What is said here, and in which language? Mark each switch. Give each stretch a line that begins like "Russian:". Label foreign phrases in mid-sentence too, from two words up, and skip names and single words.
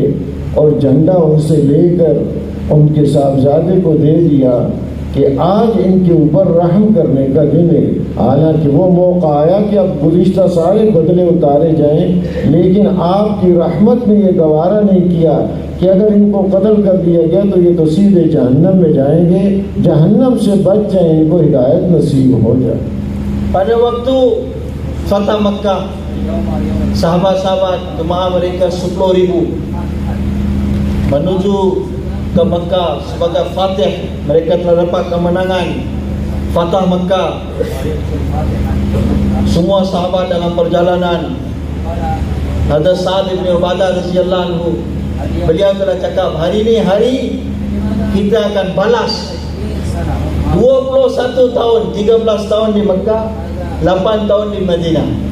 Urdu: اور جھنڈا ان سے لے کر ان کے صاحبزادے کو دے دیا کہ آج ان کے اوپر رحم کرنے کا دن ہے. حالانکہ وہ موقع آیا کہ اب گزشتہ سارے بدلے اتارے جائیں، لیکن آپ کی رحمت نے یہ گوارا نہیں کیا کہ اگر ان کو قتل کر دیا گیا تو یہ تو سیدھے جہنم میں جائیں گے، جہنم سے بچ جائیں، ان کو ہدایت نصیب ہو جائے.
Malay: Pada waktu Fatah Makkah, sahabat-sahabat jemaah mereka 10,000 menuju ke Makkah sebagai Fatih. Mereka telah dapat kemenangan Fatah Makkah. Semua sahabat dalam perjalanan, ada Sa'ad bin Ubadah
Arabic: رضي الله عنه,
Malay: beliau telah cakap, hari ini hari kita akan balas 21 tahun, 13 tahun di Makkah, 8 tahun di Madinah.